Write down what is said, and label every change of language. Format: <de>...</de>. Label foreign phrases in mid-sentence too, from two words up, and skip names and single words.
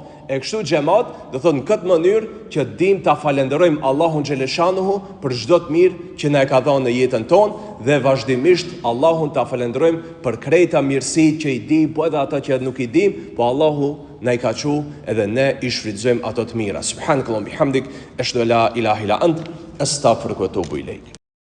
<sq>E kështu xhamat, do thotë në këtë mënyrë që dim ta falenderojmë Allahun xheleshanuhu për çdo të mirë që na e ka dhënë në jetën tonë, dhe vazhdimisht Allahun ta falenderojmë për krejta mirësitë që i di, po edhe ata që nuk i dim, po Allahu na i ka thënë edhe ne i shfrytëzojmë ato të mira.</sq> <ar>سبحانك اللهم بحمدك أشهد لا إله إلا أنت أستغفرك وأتوب إليك.</ar>